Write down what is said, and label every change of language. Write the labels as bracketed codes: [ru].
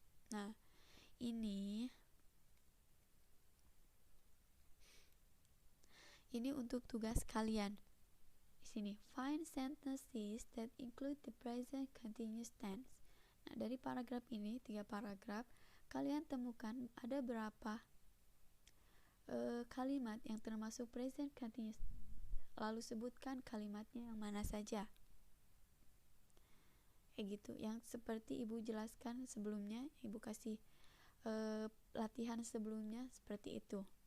[id] Nah, ini untuk tugas kalian. Di sini [en] find sentences that include the present continuous tense. [id] Nah, dari paragraf ini 3 paragraf, kalian temukan ada berapa kalimat yang termasuk present continuous tense. Lalu sebutkan kalimatnya yang mana saja. Kayak gitu, yang seperti ibu jelaskan sebelumnya, ibu kasih latihan sebelumnya seperti itu.